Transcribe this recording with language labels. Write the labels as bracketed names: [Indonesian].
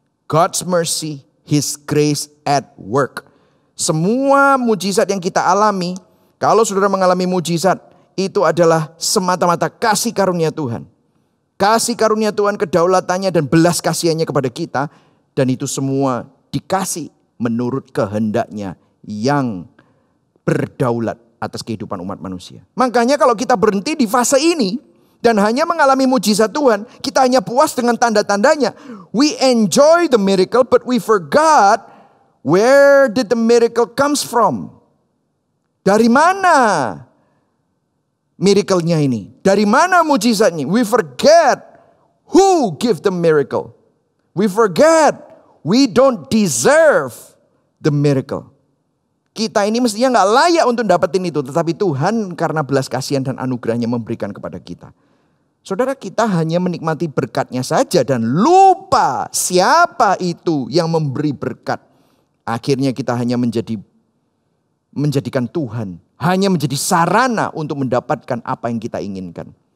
[English] God's mercy, His grace at work. [Indonesian] Semua mujizat yang kita alami, kalau saudara mengalami mujizat, itu adalah semata-mata kasih karunia Tuhan. Kasih karunia Tuhan, kedaulatannya dan belas kasihannya kepada kita. Dan itu semua dikasih menurut kehendaknya yang berdaulat atas kehidupan umat manusia. Makanya kalau kita berhenti di fase ini dan hanya mengalami mujizat Tuhan, kita hanya puas dengan tanda-tandanya. [English] We enjoy the miracle but we forgot where did the miracle comes from. [Indonesian] Dari mana miracle-nya ini? Dari mana mujizatnya? [English] We forget who give the miracle. We forget we don't deserve the miracle. [Indonesian] Kita ini mestinya gak layak untuk dapetin itu. Tetapi Tuhan karena belas kasihan dan anugerahnya memberikan kepada kita. Saudara, kita hanya menikmati berkatnya saja dan lupa siapa itu yang memberi berkat. Akhirnya kita hanya menjadikan Tuhan hanya menjadi sarana untuk mendapatkan apa yang kita inginkan.